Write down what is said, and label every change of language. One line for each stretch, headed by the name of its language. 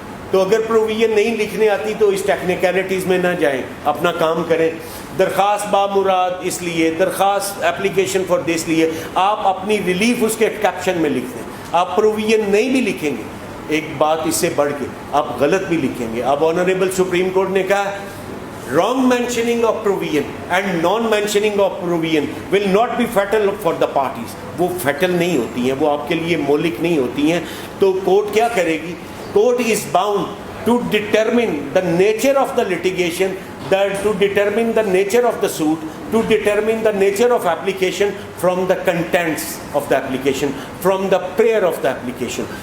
Urdu: تو اگر پروویژن نہیں لکھنے آتی تو اس ٹیکنیکلٹیز میں نہ جائیں, اپنا کام کریں. درخواست بامراد اس لیے, درخواست اپلیکیشن فار دس لیے, آپ اپنی ریلیف اس کے کیپشن میں لکھ دیں. آپ پروویژن نہیں بھی لکھیں گے, ایک بات اس سے بڑھ کے آپ غلط بھی لکھیں گے. اب آنریبل سپریم کورٹ نے کہا
English: wrong mentioning of provision and non mentioning of provision will not be fatal for the parties.
Urdu: وہ fatal نہیں ہوتی ہیں, وہ آپ کے لیے مولک نہیں ہوتی ہیں. تو کورٹ کیا کرے گی؟
English: Court is bound to determine the nature of the litigation, to determine the nature of the suit, to determine the nature of application from the contents of the application, from the prayer of the application.